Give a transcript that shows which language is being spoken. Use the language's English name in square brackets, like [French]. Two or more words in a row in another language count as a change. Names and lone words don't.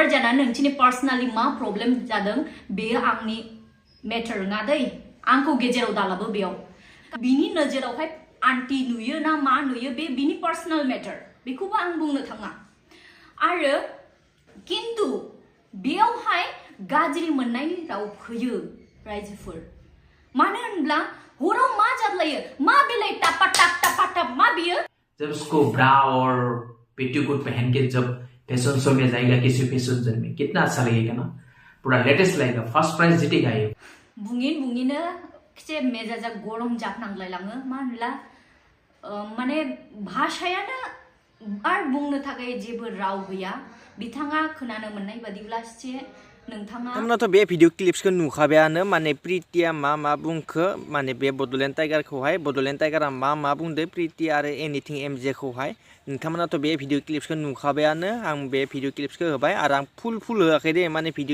[Bodo] जानानै नोंसोरनि पार्सनालि मा प्रब्लेम जादों बेयो आंनि मेटार नङा दै आंखौ गेजेराव दालाबो बेयाव बिनि नोजोरावहाय आन्टी नुयो ना मा नुयो बे बिनि [English] personal matter [Bodo] बेखौबो आं बुंनो थाङा आरो किन्तु बेयावहाय गाज्रि मोननायनि राव फैयो रायजोफोर मानो होनब्ला हराव मा जादलायो मा बेलाय टापा टाप मा बियो [Hindi] जब उसको ब्रा और पेटीकोट पहन के जब [English] fashion show [Hindi] में जाएगा किसी [English] fashion show [Hindi] में कितना अच्छा लगेगा ना पूरा लेटेस्ट लगेगा [English] first prize [Hindi] जीतेगा ये [Bodo] बुङिनो खिसे मेजाजा गरम जाफनांलायलाङो मा होनला माने भाषायानो आरो बुंनो थाखाय जेबो राव गैया बिथाङा खोनानो मोननाय बादिब्ला एसे नोंथाङाथ' बे भिडिअ क्लिप्सखौ नुखाबायानो माने प्रितिया मा बुंखो माने बे बड'लेण्ड टाइगारखौहाय बड'लेण्ड टाइगारा मा बुंदो प्रिति आरो एनिथिं एमजेखौहाय नोंथांमोनाथ' बे भिडिअ क्लिप्सखौ नुखाबायानो आं बे भिडिअ क्लिप्सखौ होबाय आरो आं फुल होआखै दे माने भिडिअ